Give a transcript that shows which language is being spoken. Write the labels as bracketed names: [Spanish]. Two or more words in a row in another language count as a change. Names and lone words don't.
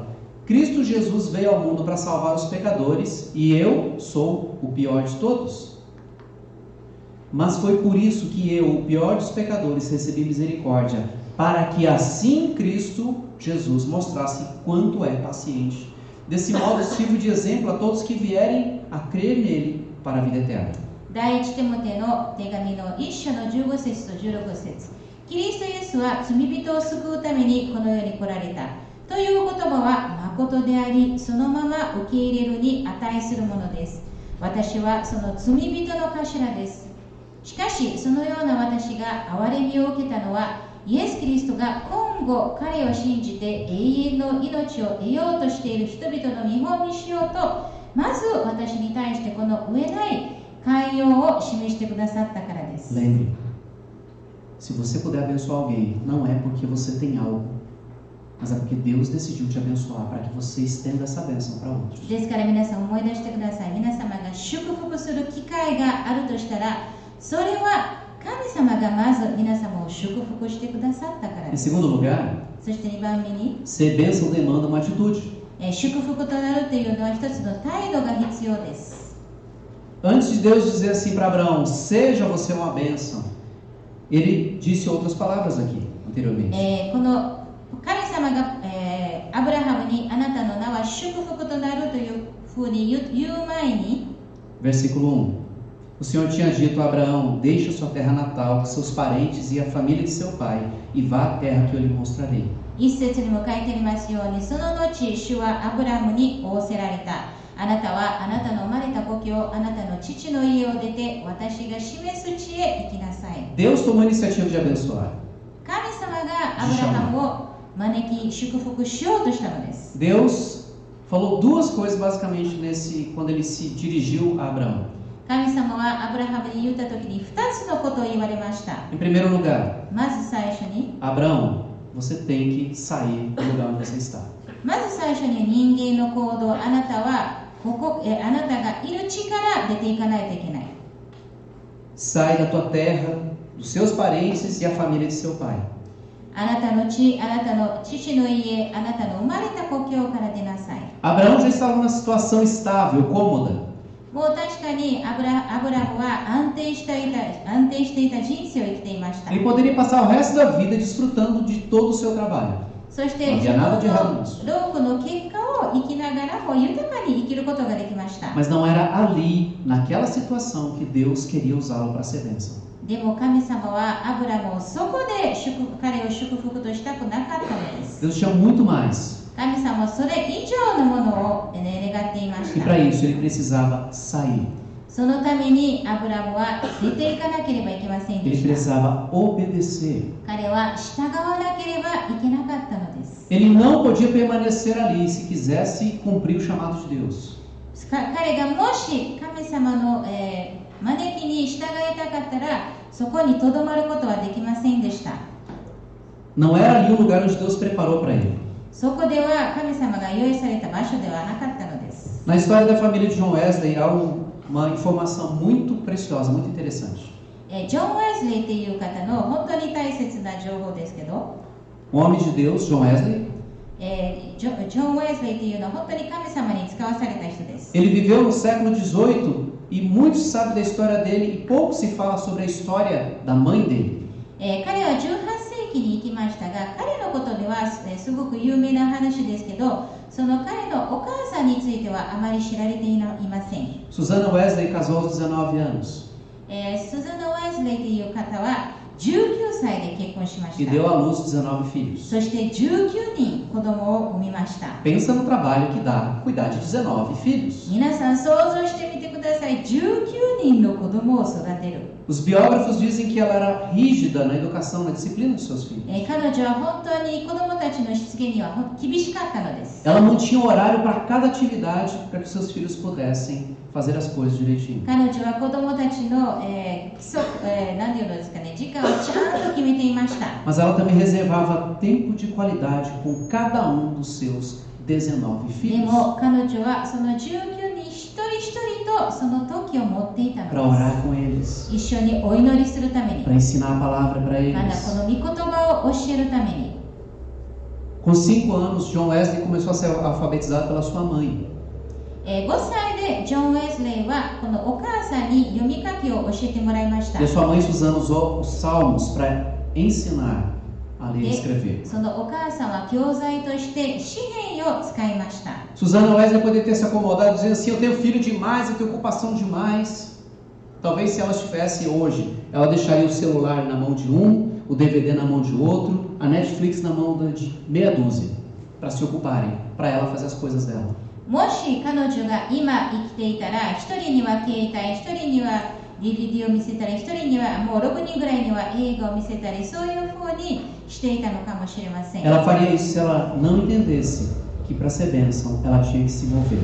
[Portuguese] Cristo Jesus veio ao mundo para salvar os pecadores e eu sou o pior de todos. Mas foi por isso que eu, o pior dos pecadores, recebi misericórdia, para que assim Cristo Jesus mostrasse quanto é paciente. Desse modo sirvo de exemplo a todos que vierem a crer nele para a vida eterna. [Japanese] 第一テモテの手紙の1章の15節と16節。キリストイエスは罪人を救うためにこの世に来られた。という言葉は誠であり、そのまま受け入れるに値するものです。私はその罪人の頭です。しかし、そのような私が憐れみを受けたのは、イエス・キリストが今後彼を信じて永遠の命を得ようとしている人々の見本にしようと、まず私に対してこの上ない寛容を示してくださったからです。 [Portuguese] Lembre, se você puder abençoar alguém, não é porque você tem algo, mas é porque Deus decidiu te abençoar para que você estenda essa bênção para outros. [Japanese] ですから皆さん思い出してください。皆様が祝福する機会があるとしたら、それは神様がまず皆様を祝福してくださったからで [Portuguese] Em [Japanese] す。 [Portuguese] segundo lugar, [Japanese] そして2番目に、 [Portuguese] ser bênção demanda uma atitude. [Japanese] 祝福となるというのは一つの態度が必要です。 [Portuguese] Antes de Deus dizer assim para Abraão, seja você uma bênção, ele disse outras palavras aqui, anteriormente. [Japanese] この神様が、アブラハムにあなたの名は祝福となるというふうに言う前に、 [Portuguese] Versículo 1. O Senhor tinha dito a Abraão, deixe a sua terra natal, seus parentes e a família de seu pai, e vá à terra que eu lhe mostrarei. [Japanese] 一節にも書いてありますように、その後主はアブラハムに仰せられた。あなたはあなたの生まれた故郷、あなたの父の家を出て私が示す地へ行きなさい。 [Portuguese] Deus tomou a iniciativa de abençoar. [Japanese] 神様がアブラハムを招き祝福しようとしたのです。 [Portuguese] Deus falou duas coisas basicamente quando ele se dirigiu a Abraão. [Japanese] 神様はアブラハムに言った時に2つのことを言われました。 [Portuguese] Em primeiro lugar, [Japanese] まず最初に、 [Portuguese] Abraão, você tem que sair do lugar onde você está. [Japanese] まず最初に人間の行動、あなたはあなたがいる地から出ていかないといけない。 [Portuguese] Sai da tua terra, dos seus parentes e a família de seu pai. [Japanese] あなたの地、あなたの父の家、あなたの生まれた故郷から出なさい。 [Portuguese] Abraão já estava numa situação estável, cômoda. [Japanese] もう確かにアブラムは安定していた人生を生きていました。 [Portuguese] Ele poderia passar o resto da vida desfrutando de todo o seu trabalho. [Japanese] そして自 [Portuguese] Não havia [Japanese] 分 [Portuguese] nada de errado [Japanese] の [Portuguese] nisso. [Japanese] 労苦の結果を生きながらも豊かに生きることができました。 [Portuguese] Mas não era ali, naquela situação, que Deus queria usá-lo para ser bênção. [Japanese] でも神様はアブラムをそこで彼を祝福としたくなかったのです。 [Portuguese] Deus tinha muito mais. [Japanese] 神様はそれ以上のものを、願っていまし [Portuguese] E [Japanese] た。 [Portuguese] para isso ele precisava sair. [Japanese] そのためにアブラムは出ていかなければいけませんで [Portuguese] Ele [Japanese] した。 [Portuguese] precisava obedecer. [Japanese] 彼は従わなければいけなかったのです。 [Portuguese] Ele não podia permanecer ali se quisesse cumprir o chamado de Deus. [Japanese] 彼がもし神様の、招きに従いたかったらそこにとどまることはできませんでした。 [Portuguese] Não era ali o lugar onde Deus preparou para ele. [Japanese] そこでは神様が用意された場所ではなかったのです。 [Portuguese] Na história da família de John Wesley há uma informação muito preciosa, muito interessante. [Japanese] ジョン・ウェズリーという方の本当に大切な情報ですけど、 [Portuguese] Um homem de Deus, John Wesley, [Japanese] ジョン・ウェズリーというのは本当に神様に使わされた人です。 [Portuguese] ele viveu no século XVIII e muito se sabe da história dele e pouco se fala sobre a história da mãe dele. [Japanese] 彼は18世紀に生きましたが、彼のことでは、すごく有名な話ですけど、その彼のお母さんについてはあまり知られていません。 [Portuguese] Susana Wesley casou aos 19 anos. [Japanese] スザナ・ウェズリーという方は 19歳で結婚しま [Portuguese] e [Japanese] した。 [Portuguese] deu à luz 19 filhos. [Japanese] そして19人子供を産みました。 [Portuguese] Pensa no trabalho que dá cuidar de 19 filhos. [Japanese] 皆さん想像してみてください。19人の子供を育てる。 [Portuguese] Os biógrafos dizem que ela era rígida na educação, na disciplina dos seus filhos. [Japanese] 彼女は本当に子供たちのしつけには厳しかったのです。 [Portuguese] Ela mantinha um horário para cada atividade para que seus filhos pudessem fazer as coisas direitinho. [Japanese] 彼女は子供たちの、規則、何て言うのですかね、時間をちゃんと決めていました。 [Portuguese] Mas ela também reservava tempo de qualidade com cada dos seus 19 [Japanese] で [Portuguese] filhos [Japanese] も彼女はその19人一人一人とその時を持っていた [Portuguese] para [Japanese] ので [Portuguese] orar com eles, [Japanese] す。一緒にお祈りするために、 [Portuguese] para ensinar a palavra para [Japanese] まだ [Portuguese] eles. [Japanese] この御言葉を教えるために。 [Portuguese] Com 5 anos, John Wesley começou a ser alfabetizado pela sua mãe. [Japanese] 5 歳でジョン・ウェスレーはこのお母さんに読み書きを教えてもらいました。 [Portuguese] E a sua mãe Susana usou os salmos para ensinar a ler e escrever. [Japanese] そのお母さんは教材として詩篇を使いました。 [Portuguese] Susana Wesley poderia ter se acomodado dizendo assim: eu tenho filho demais, eu tenho ocupação demais. Talvez se ela estivesse hoje, ela deixaria o celular na mão de um, o DVD na mão de outro, a Netflix na mão de meia dúzia, para se ocuparem, para ela fazer as coisas dela. [Japanese] もし彼女が今生きていたら、一人には携帯、一人には DVD を見せたり、一人にはもう6人ぐらいには映画を見せたり、そういうふうにしていたのかもしれません。 [Portuguese] Ela faria isso se ela não entendesse que para ser bênção ela tinha que se mover.